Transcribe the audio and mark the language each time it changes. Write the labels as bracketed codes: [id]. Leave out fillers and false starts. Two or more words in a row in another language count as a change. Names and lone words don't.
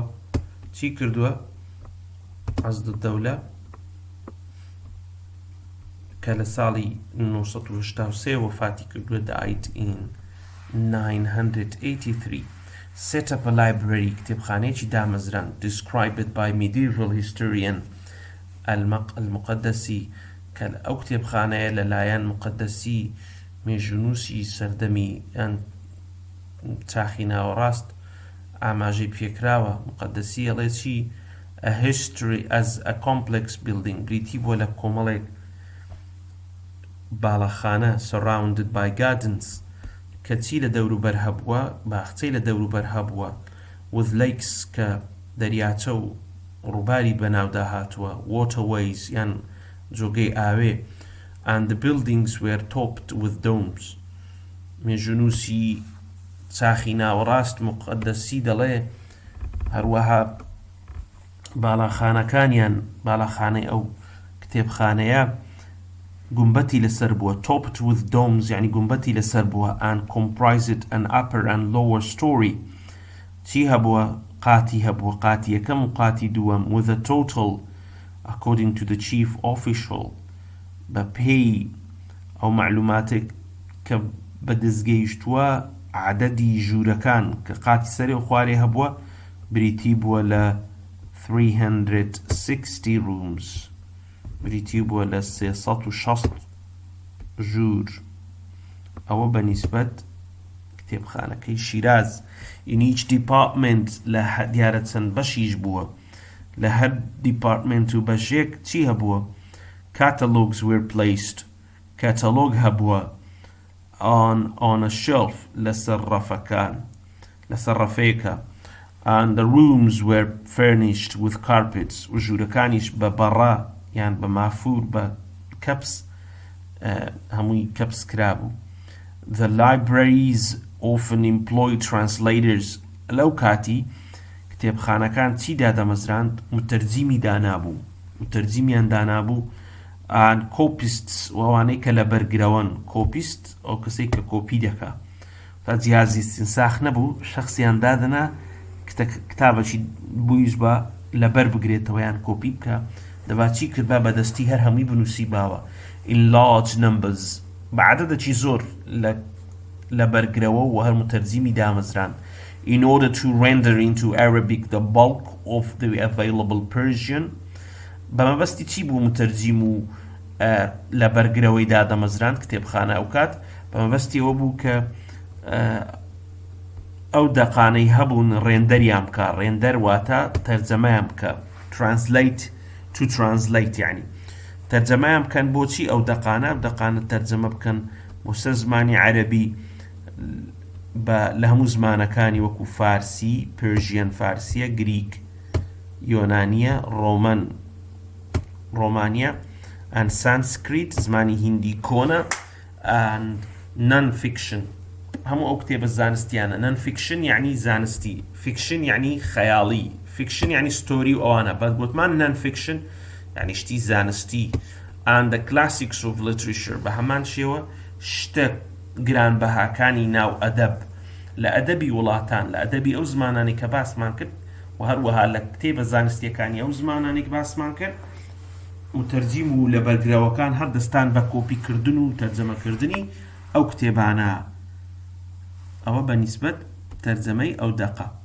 [ckb] چی کردووە؟ عەضد الدەولە کە لە ساڵی 1983 وفاتی کردووە دایت [en] in 983 set up a library [ckb] کتێبخانەیەکی دامەزران [en] described by medieval historian [ckb] المقدسی کە ئەو کتێبخانەیە لەلایەن مقدسی مێژوونووسی سەردەمی یان چاخی ناوەڕاست ئاماژەی پێکراوە. مقدسی ئەڵێ چی؟ [en] a history as a complex building [ckb] بریتی بۆ لە کۆمەڵێک باڵەخانە [en] surrounded by gardens [ckb] کە چی لە دەوروبەر هەبووە؟ باخچەی لە دەوروبەر هەبووە [en] with lakes [ckb] کە دەریاچە و ڕووباری بەناودا هاتووە waterways یان جۆگەی ئاوێ [en] and the buildings were topped with domes. [ckb] مێژوونووسی چاخی ناوەڕاست مقدسی دەڵێ هەروەها باڵاخانەکانیان باڵاخانەی ئەو کتێبخانەیە گومبەتی لەسەر بووە [en] topped with [ckb] domes یعنی گومبەتی لەسەر بووە [en] and comprised an upper and lower story [ckb] چی هەبووە قاتی هەبووە قاتی یەکەم و قاتی دووەم [en] with a total according to the chief official [ckb] بە پێی ئەو معلوماتێک کە بەدەستگەیشتووە عەدەدی ژوورەکان کە قاتی سەرێ و خوارێ هەبووە بریتی بووە لە [en] 360 rooms [ckb] بریتی بووە لە 360 ژوور ئەوە بەنیسبەت کتێبخانەکەی شیراز [en] in each department [ckb] لە دیارە چەند بەشیش بووە لە هەر دیپارتمنت و بەشێک چی هەبووە [en] catalogs were placed [ckb] catalog هەبووە [en] on a shelf [ckb] لەسەر ڕەفەکان لەسەر ڕەفەیەکە [en] and the rooms were furnished with carpets [ckb] و ژوورەکانیش بە بەڕا یان بە مافور بە کەپس هەمووی کەپس کرابوو [en] the libraries often employ translators [ckb] لەو کاتی کتێبخانەکان چیدا دەمەزراند متەرجیمی دانابوو متەرجیمیان دانابوو [en] and copists [ckb] وەوانەی کە لە بەرگرەوەن copist ئەو کەسێک کە کۆپی دەکا تا جیازی استنساخ نەبوو شەخصیان دادەنا کتابەکی بوویش بە لەبەر بگرێتەوە یان کۆپی بکە دەبا چی کرد بە بەدەستی هەر هەمووی بنووسی باوە [en] in large numbers [ckb] بەعەدەدێکی زۆر لە بەرگرەوە و هەر متەرجیمی دامەزران [en] in order to render into Arabic the bulk of the available Persian [ckb] بەمەبەستی چی بوو متەرجیم و لە بەرگرەوەی دادەمەزران کتێبخانە ئەو کات بەمەبەستی ئەوە بوو کە ئەو دەقانەی هەبوون ڕێندەریان بکە ڕێندەر واتە تەرجەمەیان بکە [en] translate to translate [ckb] یعنی تەرجەمەیان بکەن بۆچی ئەو دەقانە تەرجەمە بکەن بۆ سەر زمانی عەرەبی لە هەموو زمانەکانی وەکو فارسی پێرژیان فارسیە گریک یۆنانیە ڕۆمانیە [en] and Sanskrit [ckb] زمانی هیندی کۆنە [en] and non-fiction [ckb] هەموو ئەو کتێبە زانستیانە non-fiction یعنی زانستی fiction یعنی خەیاڵی fiction یعنی ستۆری و ئەوانە بەس گوتمان non-fiction یعنی شتی زانستی [en] and the classics of literature [ckb] بە هەمان شێوە شتە گرانبەهاکانی ناو ئەدەب لە ئەدەبی وڵاتان لە ئەدەبی ئەو زمانانی کە باسمان کرد و هەروەها لە کتێبە زانستیەکانی ئەو زمانانی کە باسمان کرد متەرجیم و لە بەرگراوەکان هەر دەستان بە کۆپیکردن و تەرجەمەکردنی ئەو کتێبانە ئەوە بەنیسبەت تەرجەمەی ئەو دەقە